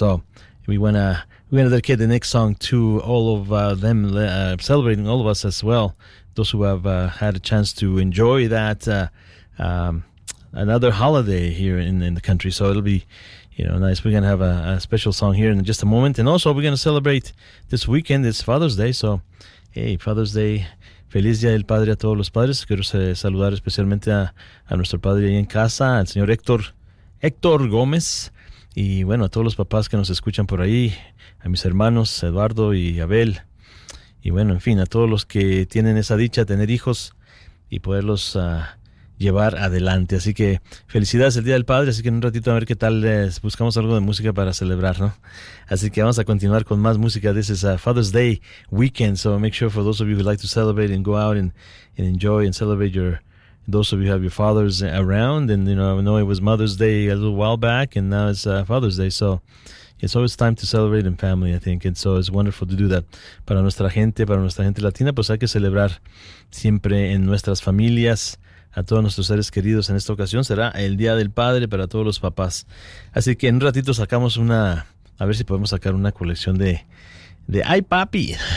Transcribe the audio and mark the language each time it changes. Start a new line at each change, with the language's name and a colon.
English: So we want to dedicate the next song to all of them, celebrating all of us as well, those who have had a chance to enjoy that another holiday here in the country. So it'll be, you know, nice. We're going to have a special song here in just a moment. And also, we're going to celebrate this weekend. It's Father's Day. So, hey, Father's Day.
Spanish: Feliz Día del Padre a todos los padres. Quiero saludar especialmente a nuestro padre ahí en casa, al señor Héctor Gómez. Y bueno, a todos los papás que nos escuchan por ahí, a mis hermanos Eduardo y Abel. Y bueno, en fin, a todos los que tienen esa dicha de tener hijos y poderlos llevar adelante. Así que felicidades el Día del Padre. Así que en un ratito a ver qué tal les buscamos algo de música para celebrar, ¿no? Así que vamos a continuar con más música.
English: This is Father's Day weekend. So make sure for those of you who like to celebrate and go out and enjoy and celebrate your, those of you who have your fathers around. And, you know it was Mother's Day a little while back and now it's Father's Day. So it's always time to celebrate in family, I think. And so it's wonderful to do that.
Spanish: Para nuestra gente latina, pues hay que celebrar siempre en nuestras familias. A todos nuestros seres queridos en esta ocasión será el Día del Padre para todos los papás. Así que en un ratito sacamos una, a ver si podemos sacar una colección de ¡Ay, papi!